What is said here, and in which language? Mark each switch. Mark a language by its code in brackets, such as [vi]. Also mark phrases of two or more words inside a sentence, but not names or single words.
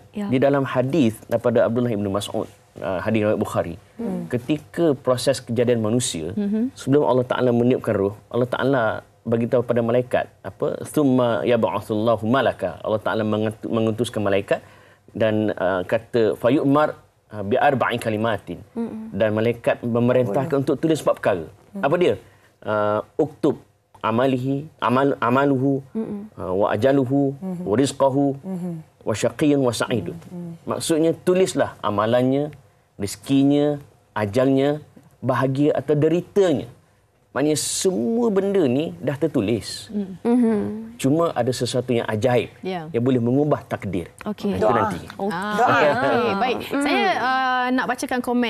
[ms] Di dalam hadis daripada Abdullah bin Mas'ud, hadis riwayat Bukhari, ketika proses kejadian manusia, sebelum Allah Taala meniupkan roh, Allah Taala bagi tahu pada malaikat apa, [ar] ثم يبعث الله ملكا. [ms] Allah Taala mengutuskan malaikat dan kata [ar] فيؤمر بأربع كلمات. [ms] Dan malaikat memerintahkan untuk tulis 4 perkara. Apa dia? [ar] اكتب عمله وأجله ورزقه وشقي وسعيد. [ms] Maksudnya tulislah amalannya, rezekinya, ajalnya, bahagia atau deritanya. Maknanya semua benda ni dah tertulis. Cuma ada sesuatu yang ajaib yang boleh mengubah takdir. Okey. Itu nanti. Okey, baik. Saya nak bacakan komen.